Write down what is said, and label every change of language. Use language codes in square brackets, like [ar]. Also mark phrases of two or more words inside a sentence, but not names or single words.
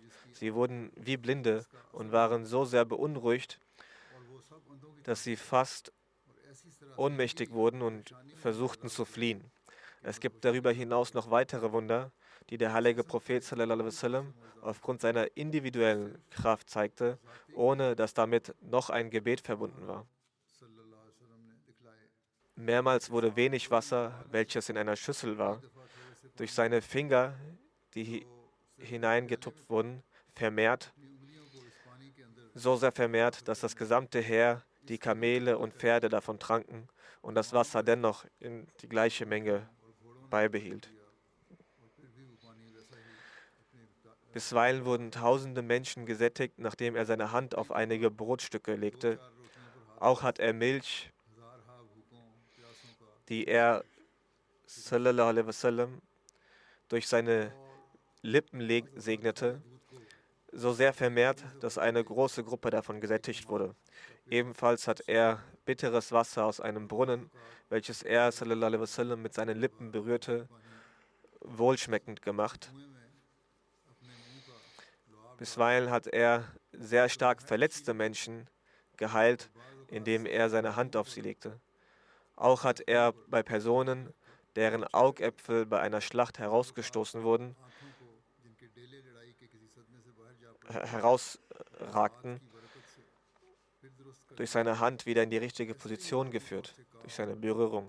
[de] Sie wurden wie Blinde und waren so sehr beunruhigt, dass sie fast ohnmächtig wurden und versuchten zu fliehen. Es gibt darüber hinaus noch weitere Wunder, die der heilige Prophet [ar] صلى الله عليه وسلم [de] aufgrund seiner individuellen Kraft zeigte, ohne dass damit noch ein Gebet verbunden war. Mehrmals wurde wenig Wasser, welches in einer Schüssel war, durch seine Finger, die hineingetupft wurden, vermehrt, so sehr vermehrt, dass das gesamte Heer, die Kamele und Pferde davon tranken und das Wasser dennoch in die gleiche Menge beibehielt. Bisweilen wurden tausende Menschen gesättigt, nachdem er seine Hand auf einige Brotstücke legte. Auch hat er Milch, die er [ar] صلى الله عليه وسلم [de] durch seine Lippen segnete, so sehr vermehrt, dass eine große Gruppe davon gesättigt wurde. Ebenfalls hat er bitteres Wasser aus einem Brunnen, welches er [ar] صلى الله عليه وسلم [de] mit seinen Lippen berührte, wohlschmeckend gemacht. Bisweilen hat er sehr stark verletzte Menschen geheilt, indem er seine Hand auf sie legte. Auch hat er bei Personen, deren Augäpfel bei einer Schlacht herausragten, durch seine Hand wieder in die richtige Position geführt, durch seine Berührung.